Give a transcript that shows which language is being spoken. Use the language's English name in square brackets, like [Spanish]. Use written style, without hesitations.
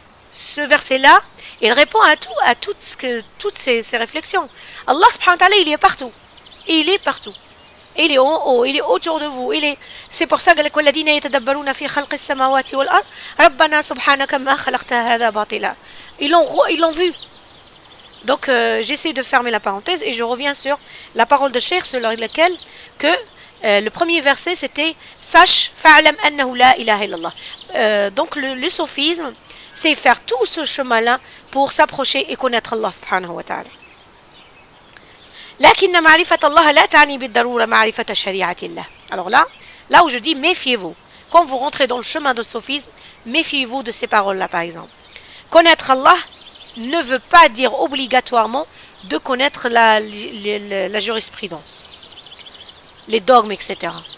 [French] Ce verset-là, il répond à toutes ces réflexions. Allah subhanahu wa ta'ala, il est partout. Il est partout. Il est en haut, il est autour de vous. C'est pour ça que [Arabic] والذين يتدبرون في خلق السماوات والأرض ربنا سبحانك ما خلقت هذا باطلا. [French] Ils l'ont vu. Donc j'essaie de fermer la parenthèse et je reviens sur la parole de Cheikh sur laquelle que le premier verset c'était sache [Arabic] fa'lam annahu la ilaha illallah. [French] Donc le sophisme c'est faire tout ce chemin-là pour s'approcher et connaître Allah subhanahu wa ta'ala. [Arabic] لكن معرفة الله لا تعني بالضرورة معرفة شريعة الله. [French] Alors là où je dis méfiez-vous. Quand vous rentrez dans le chemin de sophisme, méfiez-vous de ces paroles-là par exemple. Connaître Allah ne veut pas dire obligatoirement de connaître la jurisprudence, les dogmes, etc.